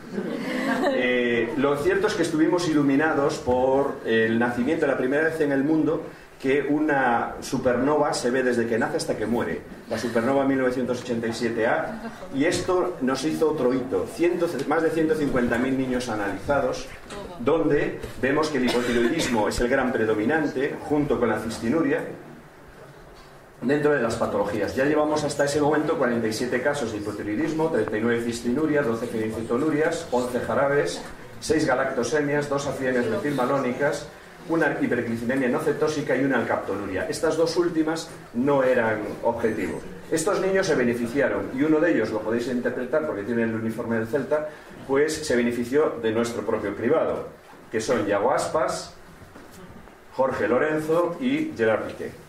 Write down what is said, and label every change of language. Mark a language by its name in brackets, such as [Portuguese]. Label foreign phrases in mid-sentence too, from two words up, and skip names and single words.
[Spanish] Lo cierto es que estuvimos iluminados por el nacimiento, la primera vez en el mundo que una supernova se ve desde que nace hasta que muere, la supernova 1987A, y esto nos hizo otro hito, más de 150.000 niños analizados, donde vemos que el hipotiroidismo es el gran predominante, junto con la cistinuria, dentro de las patologías. Ya llevamos hasta ese momento 47 casos de hipotiroidismo, 39 cistinurias, 12 fenilcetonurias, 11 jarabes, 6 galactosemias, 2 acidemias metilmalónicas, una hiperglicinemia no cetósica y una alcaptonuria. Estas 2 últimas no eran objetivo. Estos niños se beneficiaron, y uno de ellos, lo podéis interpretar porque tiene el uniforme del Celta, pues se benefició de nuestro propio cribado, que son Yago Aspas, Jorge Lorenzo y Gerard Piqué.